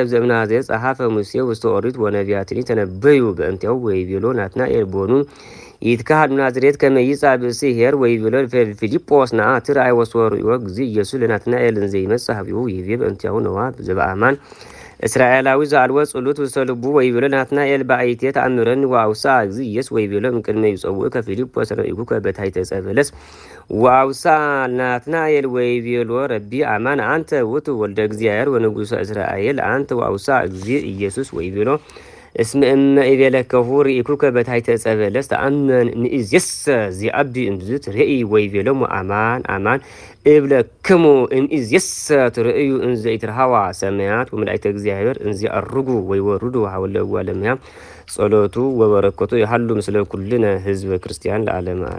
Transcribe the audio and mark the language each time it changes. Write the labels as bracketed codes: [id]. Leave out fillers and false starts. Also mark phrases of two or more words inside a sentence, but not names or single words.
[gez] ዘእምናዝሬት ጸሐፈ ሙሴ ውስተ ኦሪት ወነቢያትኒ ተነበዩ በእንቲአሁ ወይቤሎ ናትናኤል ቦኑ ይትካሀድ ናዝሬት ከመ ይምጻእ ብእሲ ኄር ወይቤሎ ፊልጶስ ነአ ትርአይ ወሶርዮ እግዚ ኢየሱስ ለናትናኤል እንዘ ይመጽእ ኀቤሁ ይቤ በእንቲአሁ ነዋ ዘበአማን እስራኤላዊ ዘአልቦ ጸሎት ውስተ ልቡ ወይቤሎ ናትናኤል በአይቴ ተአምረኒ ወአውስአ እግዚ ኢየሱስ ወይቤሎ እምቅድመ ይጸውዕከ ፊልጶስ ርኢኩከ በታሕተ ዕፀ በለስ ወአውስአ ናትናኤል ወይቤሎ ረቢ አማን አንተ ውእቱ ወልደ እግዚአብሔር ወንጉሠ እስራኤል አንተ ወአውስአ እግዚ ኢየሱስ ወይቤሎ እስመ እመ ኢቤለከሁ ርኢኩከ በታሕተ ዕፀ በለስ ተአመን እምይእዜሰ ዚአቢ እምዝ ትሬኢ ወይቤሎሙ አማን አማን እብለክሙ እምይእዜሰ ትርእዩ እንዘ ኢትረኃዋ ሰማያት ወመላእክተ እግዚአብሔር እንዘ ይዐርጉ ወይወርዱ ሀበለ እጓለ እመሕያው ጸሎቱ ወበረከቱ ይሃሉ ምስለ ኩልነ ህዝበ ክርስቲያን ለዓለመ ዓለም።